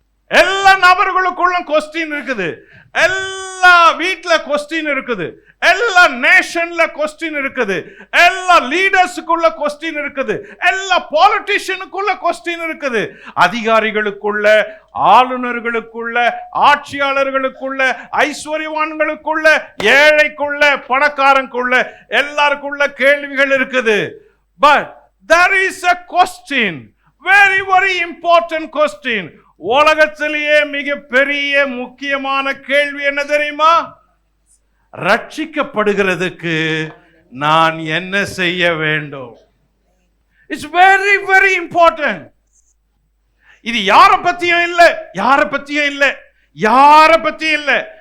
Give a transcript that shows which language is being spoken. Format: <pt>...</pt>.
<ta>எல்லா நபர்களுக்குள்ள கொஸ்டின் இருக்குது, எல்லா வீட்டுல கொஸ்டின் இருக்குது, எல்லா நேஷன்ல கொஸ்டின் இருக்குது, எல்லா லீடர்ஸுக்குள்ள கொஸ்டின் இருக்குது, எல்லா பாலிட்டிஷியனுக்குள்ள கொஸ்டின் இருக்குது. அதிகாரிகளுக்குள்ள, ஆளுநர்களுக்குள்ள, ஆட்சியாளர்களுக்குள்ள, ஐஸ்வர்யவான்களுக்குள்ள, ஏழைக்குள்ள, பணக்காரனுக்குள்ள, எல்லாருக்குள்ள கேள்விகள் இருக்குது.</ta> <en>But there is a question, very very important question.</en> <ta>உலகத்திலேயே மிக பெரிய முக்கியமான கேள்வி என்ன தெரியுமா? ரட்சிக்கப்படுகிறதுக்கு நான் என்ன செய்ய வேண்டும்?</ta> <en>It's very very important.</en> <ta>இது யார பத்தியும் இல்ல, யார பத்தியும் இல்ல, யார பத்தியும் இல்ல.</ta>